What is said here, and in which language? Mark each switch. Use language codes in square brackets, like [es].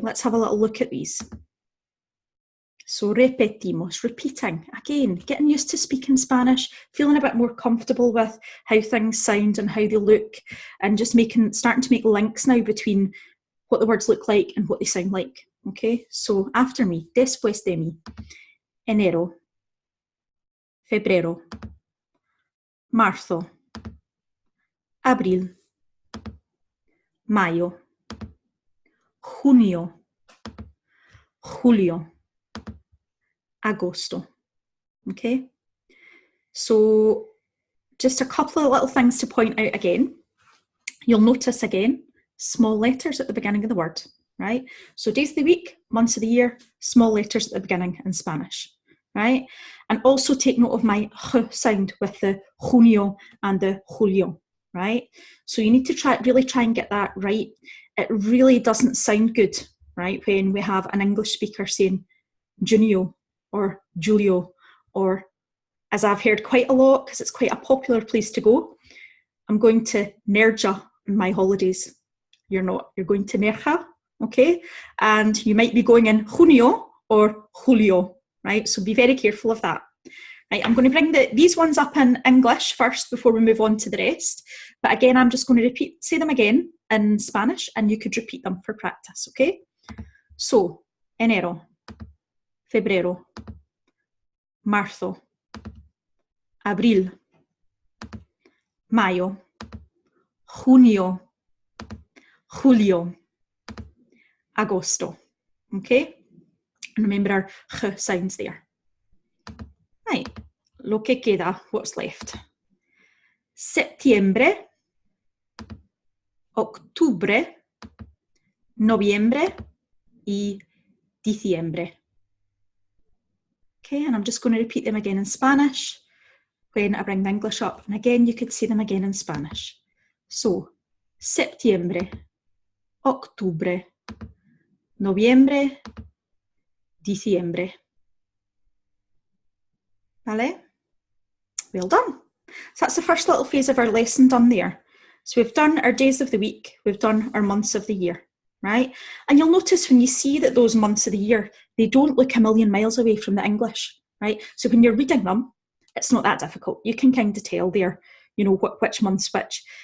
[en] Let's have a little look at these. So [es] repetimos, [en] repeating, again, getting used to speaking Spanish, feeling a bit more comfortable with how things sound and how they look, and just starting to make links now between what the words look like and what they sound like. Okay, so after me, [es] después de mí, enero, febrero, marzo, abril, mayo, junio, julio, agosto. [en] Okay, so just a couple of little things to point out again. You'll notice again small letters at the beginning of the word, right? So days of the week, months of the year, small letters at the beginning in Spanish, right? And also take note of my h sound with the junio and the julio, right? So you need to really try and get that right. It really doesn't sound good, right, when we have an English speaker saying junio or julio, or, as I've heard quite a lot, because it's quite a popular place to go, I'm going to Nerja on my holidays. You're not. You're going to Nerja, okay? And you might be going in junio or julio, right? So be very careful of that. Right, I'm going to bring these ones up in English first before we move on to the rest. But again, I'm just going to say them again in Spanish, and you could repeat them for practice, okay? So, [es] enero, febrero, marzo, abril, mayo, junio, julio, agosto. [en] Okay? And remember our ch sounds there. Right, [es] lo que queda, [en] what's left? [es] Septiembre, octubre, noviembre, y diciembre. [en] Okay, and I'm just going to repeat them again in Spanish when I bring the English up. And again, you could say them again in Spanish. [es] So, septiembre, octubre, noviembre, diciembre. Vale? [en] Well done. So that's the first little phase of our lesson done there. So we've done our days of the week, we've done our months of the year, right? And you'll notice when you see that those months of the year, they don't look a million miles away from the English, right? So when you're reading them, it's not that difficult. You can kind of tell there, you know, which month's which.